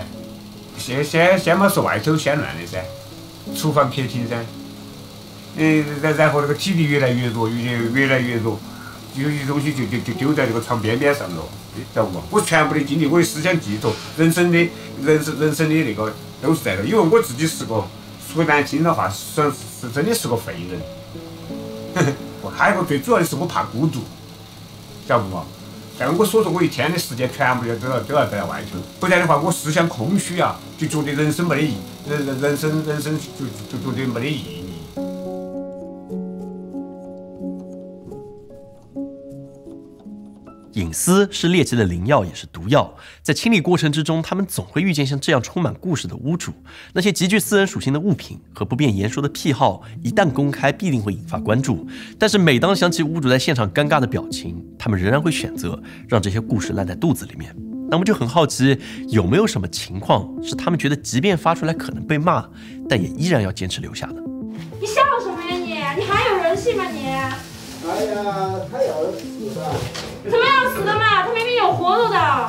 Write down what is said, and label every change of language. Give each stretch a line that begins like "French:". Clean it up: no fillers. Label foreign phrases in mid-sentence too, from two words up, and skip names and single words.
Chinese: 先嘛是外頭先亂的噻，廚房客廳噻，然後那個體力越來越弱，越來越弱，有些東西就丟在這個床邊邊上了，知道不？我全部的精力，我的思想寄託，人生的那個都是在这，因为我自己是个说难聽的話，是真的是個廢人。還有個最主要的是我怕孤獨，知道不嘛？但我所說我一天的時間全部都要在外頭，不然的話我思想空虛啊，就覺得人生沒得意義，人生就覺得沒得意義。隱私是獵奇的靈藥，也是毒藥。在清理過程之中，他們總會遇見像這樣充滿故事的屋主。那些極具私人屬性的物品和不便言說的癖好，一旦公開，必定會引發關注。但是每當想起屋主在現場尷尬的表情，他們仍然會選擇讓這些故事爛在肚子裡面。那我們就很好奇，有沒有什麼情況是他們覺得即便發出來可能被罵，但也依然要堅持留下的？你笑什麼呀你？你還有人性嗎你？哎呀，他要死的。怎麼要死的嘛？他明明有活路的。